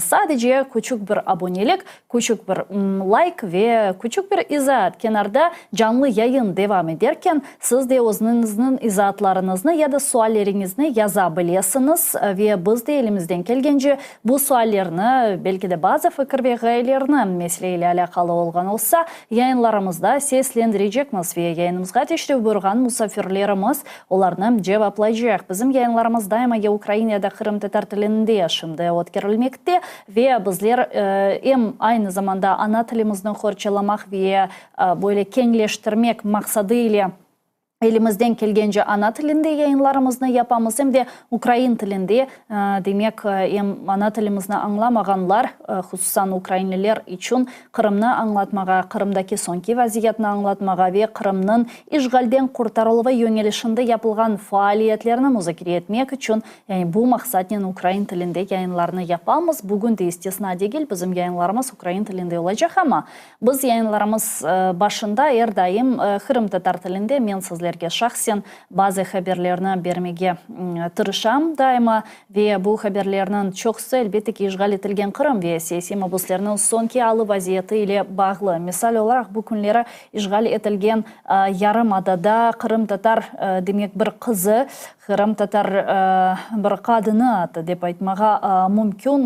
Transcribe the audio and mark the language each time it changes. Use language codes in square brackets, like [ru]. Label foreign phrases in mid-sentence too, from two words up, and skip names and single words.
[crh] Sadece küçük bir abonelik, küçük bir like ve küçük bir izahat. Kenarda canlı yayın devam ederken siz de özünüzün izahatlarınızı ya da suallerinizi yazabilirsiniz ve biz de elimizden gelgence bu suallerini, belki de bazı fikir ve gayelerini meseleyle alakalı olgan olsa yayınlarımızda seslendirecekmiz ve yayınımızga teşrif buyurgan musafirlerimiz onlarını cevaplayacak. Bizim yayınlarımız daima ya Ukrayna'da Kırım Tatar tilinde şimdi ötkürülmekte ve bizler hem aynı zamanda ana tilimizden horçalamak ve böyle kengleştirmek maksadıyla elimizden gelgence ana tilinde yayınlarımızı yapamız hem de Ukrayn tilinde demek hem ana tilimizni anlamaganlar hususan Ukraynlılar için Kırım'ını anlatmaga, Kırım'daki sonki vaziyetini anlatmaga ve Kırım'nın işgalden kurtarılma yönelişinde yapılgan faaliyetlerini müzakere etmek için yani bu maksatla Ukrayn tilinde yayınlarını yapamız. Bugün de istisna değil, bizim yayınlarımız Ukrayn tilinde olacak ama biz yayınlarımız başında her daim Kırım Tatar tilinde men sizlerge şahsen bazı haberlerini vermege tırışam daima ve bu haberlerinin çoğusu elbette ki işgal etilgen Kırım ve siyasi mabuslarının sonki alı vaziyeti ile bağlı. Misal olarak bu günlere işgal etilgen Yarımada'da Kırım Tatar demek bir kızı, Kırım Tatar bir kadını dep aytmaga mümkün.